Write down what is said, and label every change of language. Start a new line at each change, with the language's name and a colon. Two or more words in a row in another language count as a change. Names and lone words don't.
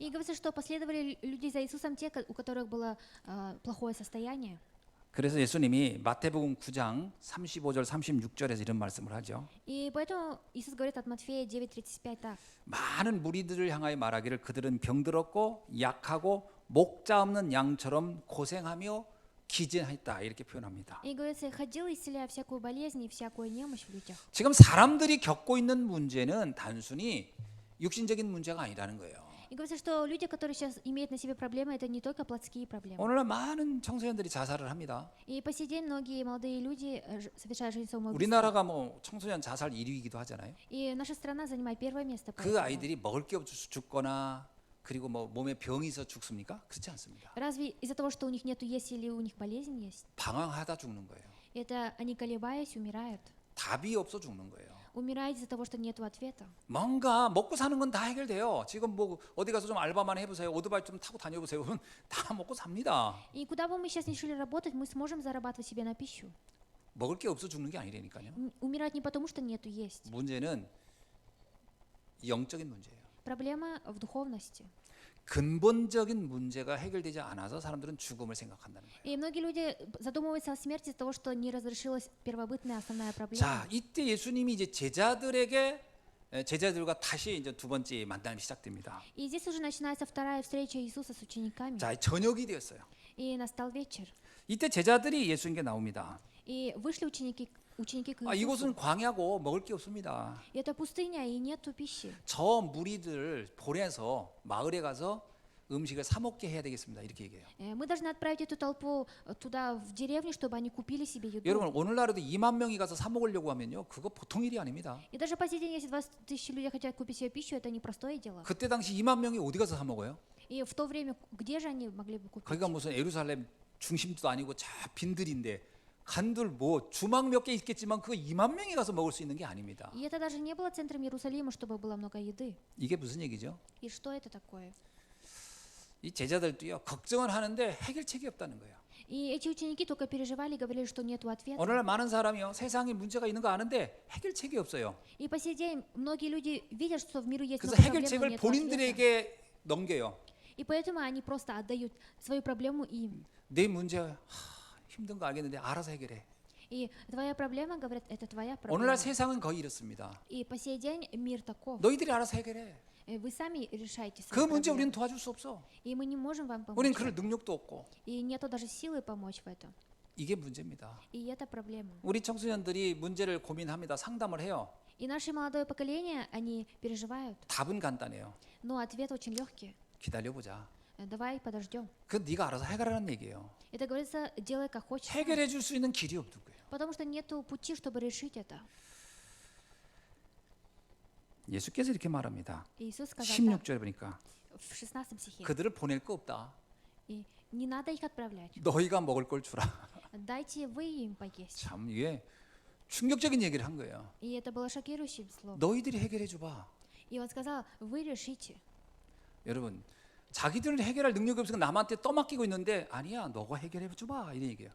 Russian: И говорится, что последовали люди за Иисусом те, у которых было плохое состояние.
Korean: 그래서 예수님이 마태복음 9장 35절 36절에서 이런 말씀을 하죠.
Russian: И поэтому Иисус говорит от Матфея 9:35 так.
Korean: 많은 무리들을 향하여 말하기를 그들은 병들었고 약하고 목자 없는 양처럼 고생하며 기진했다 이렇게 표현합니다.
Russian: И говорится, ходил, исцеляя всякую болезнь и всякую немощь в людях.
Korean: 지금 사람들이 겪고 있는 문제는 단순히 육신적인 문제가 아니라는 거예요.
Russian: И говорится, что люди, которые сейчас имеют на себе проблемы, это не только плотские проблемы.
Korean: 오늘날 많은 청소년들이 자살을 합니다.
Russian: И по сей день многие молодые люди совершают жизнь самоубийство.
Korean: 우리나라가 뭐 청소년 자살 1위이기도 하잖아요.
Russian: И наша страна занимает первое место. по 그 этому.
Korean: 아이들이 먹을 게 없어서 죽거나 그리고 뭐 몸에 병이 있어 죽습니까? 그렇지 않습니다.
Russian: Разве из-за того, что у них нету есть или у них болезнь есть?
Korean: 방황하다 죽는 거예요.
Russian: Это они, колебаясь, умирают.
Korean: 답이 없어 죽는 거예요.
Russian: Умирают из-за того, что нету ответа.
Korean: 뭔가 먹고 사는 건 다 해결돼요. 지금 뭐 어디 가서 좀 알바만 해보세요. 오토바이 좀 타고 다녀보세요. 그러면 다 먹고 삽니다.
Russian: И куда бы мы сейчас ни шли работать, мы сможем зарабатывать себе на пищу.
Korean: 먹을 게 없어 죽는 게 아니라니까요.
Russian: Умирать не потому, что нету есть.
Korean: 문제는 영적인 문제예요.
Russian: Проблема в духовности.
Korean: 근본적인 문제가 해결되지 않아서 사람들은 죽음을 생각한다는 거예요.
Russian: И многие люди задумываются о смерти из-за того, что не разрешилась первобытная основная проблема.
Korean: 자, 이때 예수님이 이제 제자들과 다시 이제 두 번째 만남이 시작됩니다.
Russian: И здесь уже начинается вторая встреча Иисуса с учениками.
Korean: 자, 저녁이 되었어요.
Russian: И настал вечер.
Korean: 이때 제자들이 예수님께 나옵니다.
Russian: И вышли ученики к 아, Иисусу.
Korean: 이곳은 광야고 먹을 게 없습니다.
Russian: И это пустыня, и нету пищи.
Korean: 저 무리들 보내서 마을에 가서 음식을 사 먹게 해야 되겠습니다. 이렇게 얘기해요.
Russian: Мы должны отправить эту толпу туда, в деревню, чтобы они купили себе еду.
Korean: 여러분 오늘날에도 2만 명이 가서 사 먹으려고 하면요, 그거 보통 일이 아닙니다.
Russian: И даже по сей день, если 20 тысяч людей хотят купить себе пищу, это непростое дело.
Korean: 그때 당시 2만 명이 어디 가서 사 먹어요?
Russian: И в то время, где же они могли бы купить?
Korean: 거기가 무슨 예루살렘 중심도 아니고 저 빈들인데 간들 뭐 주막 몇 개 있겠지만 그거 2만 명이 가서 먹을 수 있는 게 아닙니다.
Russian: И это даже не было центром Иерусалима, чтобы было много еды.
Korean: 이게 무슨 얘기죠?
Russian: И что это такое?
Korean: 이 제자들도요, 걱정은 하는데 해결책이 없다는 거예요.
Russian: И эти ученики только переживали, говорили, что нету ответа.
Korean: 오늘날 많은 사람이요, 세상에 문제가 있는 거 아는데 해결책이 없어요.
Russian: И по сей день многие люди видят, что в мире есть
Korean: 그래서
Russian: много проблем, но
Korean: 해결책을
Russian: нету ответа.
Korean: 본인들에게 넘겨요.
Russian: И поэтому они просто отдают свою проблему им.
Korean: 내 문제 힘든 거 알겠는데 알아서 해결해.
Russian: И твоя проблема, говорят, это твоя проблема.
Korean: 오늘날 세상은 거의 이렇습니다.
Russian: И по сей день мир таков.
Korean: 너희들이 알아서 해결해.
Russian: Вы сами решаете 그 свои
Korean: 문제 우리는
Russian: проблемы.
Korean: 도와줄 수 없어.
Russian: И мы не можем вам помочь.
Korean: 우리는
Russian: в
Korean: 그럴
Russian: этом.
Korean: 능력도 없고.
Russian: И нету даже силы помочь в этом.
Korean: 이게 문제입니다.
Russian: И это проблема.
Korean: 우리 청소년들이 문제를 고민합니다. 상담을 해요.
Russian: И наше молодое поколение, они переживают.
Korean: 답은 간단해요.
Russian: Но ответ очень легкий.
Korean: 기다려보자.
Russian: Давай подождем.
Korean: 그 네가 알아서 해결하라는 얘기예요.
Russian: Это говорится, делай как хочешь.
Korean: 해결해 줄 수 있는 길이 없는 거예요.
Russian: Потому что нету пути, чтобы решить это.
Korean: 예수께서 이렇게 말합니다.
Russian: Иисус сказал
Korean: 16절에 보니까
Russian: так, в 16 стихе.
Korean: 그들을 보낼 거 없다.
Russian: И не надо их отправлять.
Korean: 너희가 먹을 걸 주라.
Russian: Дайте вы им поесть.
Korean: 참 이게 충격적인 얘기를 한 거예요.
Russian: И это было шокирующим словом.
Korean: 너희들이 해결해 줘봐.
Russian: И он сказал, вы решите.
Korean: 여러분, 자기들은 해결할 능력이 없으니까 남한테 떠맡기고 있는데 아니야, 너가 해결해 줘봐 이런 얘기예요.